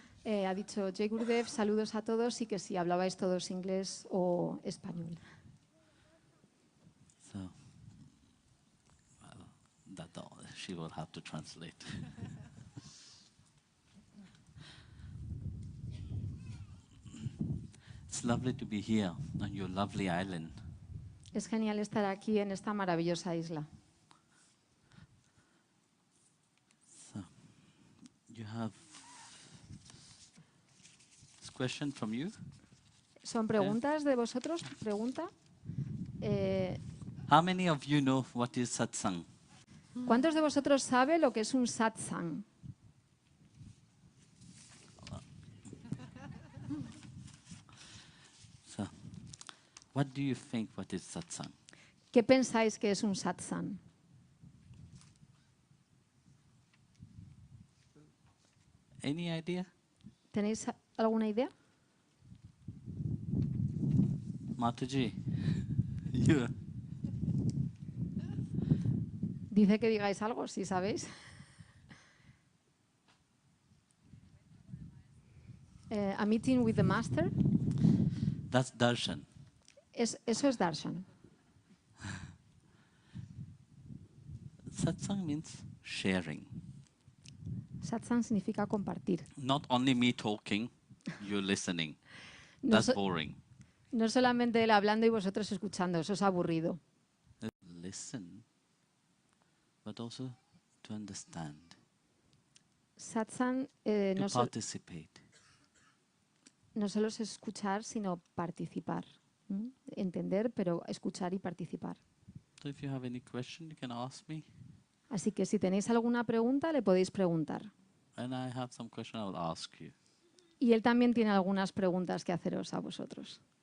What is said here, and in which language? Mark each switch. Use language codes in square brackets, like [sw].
[es] Ha dicho Jai Gurudev, saludos a todos y que si hablabais todos inglés o español. [en] So, that she will have to translate. It's lovely to be here on your lovely island. [es] Es genial estar aquí en esta maravillosa isla. [en] So, you have this question from you. [es] ¿Son preguntas de vosotros? ¿Pregunta? [en] How many of you know what is satsang? [es] ¿Cuántos de vosotros sabe lo que es un satsang? [en] So, what do you think what is satsang? [es] ¿Qué pensáis que es un satsang? [en] Any idea? [es] ¿Tenéis alguna idea? [en] Mataji, you. [es] Dice que digáis algo, si sabéis. [en] A meeting with the master. That's darshan. [es] Eso es darshan. [en] Satsang means sharing. [es] Satsang significa compartir. [en] Not only me talking, you listening. [es] No, [en] That's boring. [es] no solamente él hablando y vosotros escuchando, eso es aburrido. [en] Listen, but also to understand, [es] Satsang [en] to participate. [es] no solo es escuchar, sino participar. Entender, pero escuchar y participar. [en] So if you have any question, you can ask me. [es] Así que si tenéis alguna pregunta, le podéis preguntar. [en] And I have some question I will ask you. [es] Y él también tiene algunas preguntas que haceros a vosotros.